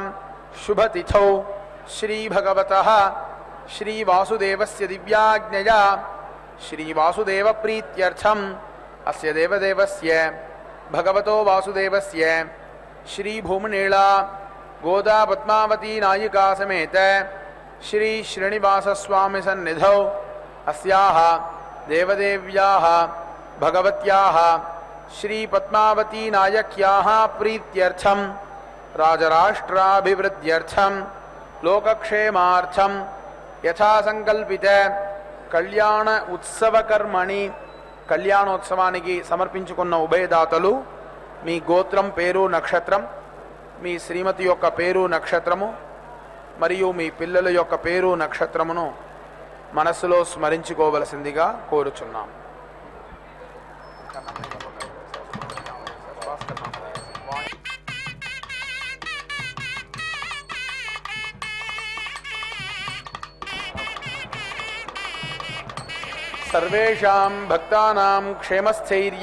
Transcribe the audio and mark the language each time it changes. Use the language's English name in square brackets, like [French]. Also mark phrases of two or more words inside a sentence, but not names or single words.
[Sanskrit] शुभतिथौ श्री भगवतः श्री वासुदेवस्य दिव्याज्ञया श्री वासुदेव प्रीत्यर्थम अस्य देवदेवस्य भगवतो वासुदेवस्य श्री भूमनीला गोदा पद्मावती नायिका समेत श्री श्रीनिवास स्वामी सन्निधौ अस्याः देवदेव्याः भगवत्याः श्री पद्मावती नायक्याः प्रीत्यर्थम राजराष्ट्राभिवृद्ध्यर्थम लोकक्षेमार्थम यथा संकल्पित कल्याण उत्सव कर्मणि [Telugu] కళ్యాణోత్సవానికి సమర్పించుకున్న ఉభయదాతలు మీ గోత్రం పేరు నక్షత్రం, మీ శ్రీమతి యొక్క పేరు నక్షత్రము మరియు మీ పిల్లల యొక్క పేరు నక్షత్రమును మనస్సులో స్మరించుకోవలసిందిగా కోరుచున్నాం. [Sanskrit] सर्वेषां भक्तानां क्षेमस्थैर्य